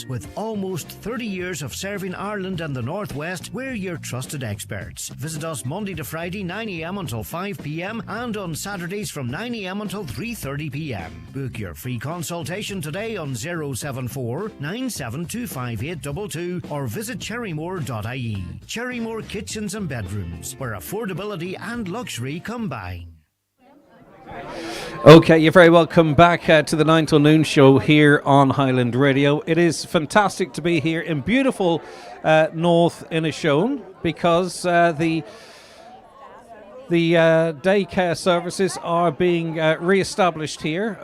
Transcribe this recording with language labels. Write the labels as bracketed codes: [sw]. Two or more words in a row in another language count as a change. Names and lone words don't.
[en] With almost 30 years of serving Ireland and the Northwest, we're your trusted experts. Visit us Monday to Friday 9 a.m. until 5 p.m. and on Saturdays from 9 a.m. until 3:30 p.m. Book your free consultation today on 074 9725822 or visit cherrymore.ie. Cherrymore Kitchens and Bedrooms, where affordability and luxury combine. Okay, you're very welcome back to the 9 till noon show here on Highland Radio. It is fantastic to be here in beautiful North Inishowen, because the daycare services are being re-established here.